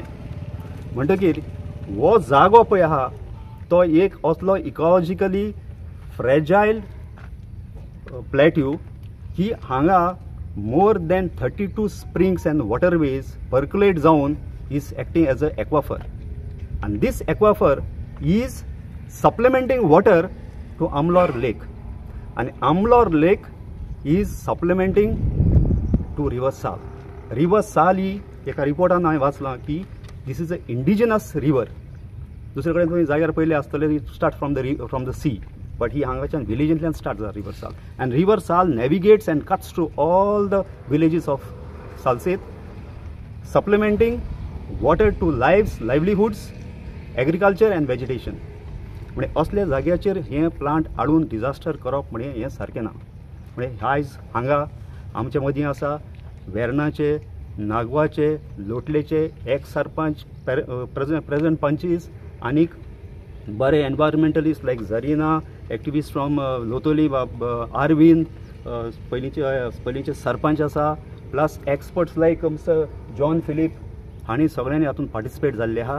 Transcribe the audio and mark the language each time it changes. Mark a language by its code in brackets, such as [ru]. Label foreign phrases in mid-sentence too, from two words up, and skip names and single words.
[kok] म्हणटकीर हो जागो पळय आहा तो एक असलो [en] ecologically fragile plateau [kok] की हांगा [en] more than 32 springs and waterways percolate जावन is acting as a aquifer and this aquifer is supplementing water to Amlor Lake and Amlor Lake is supplementing to River Sal. [kok] River Sal ही एका रिपोर्टान हांवें वाचलां की [en] this is an indigenous river. [kok] दुसरे कडेन तुमी जाग्यार पयले आसतले [en] start from the sea but [kok] ही हांगाच्यान विलेजींतल्यान स्टार्ट जाता रिवर साल [en] and river Sal navigates and cuts through all the villages of Salsette, supplementing water to livelihoods, agriculture and vegetation. [kok] म्हणजे असल्या जाग्याचेर हे प्लांट हाडून डिजास्टर करप म्हणजे हें सारकें ना. म्हणजे आयज हांगा आमचे मदीं आसा वेर्नाचे, नागवाचे, लोटलेचे एक्स सरपंच, प्रेझेंट पंचीस आनीक बरे [en] environmentalist like [kok] झरिना, [en] activist from Lotoli, [kok] आरविंद, पयलींचे सरपंच आसा, [en] plus experts like Mister John Philip [kok] हांणी सगळ्यांनी हातूंत पार्टिसिपेट जाल्ले आहा.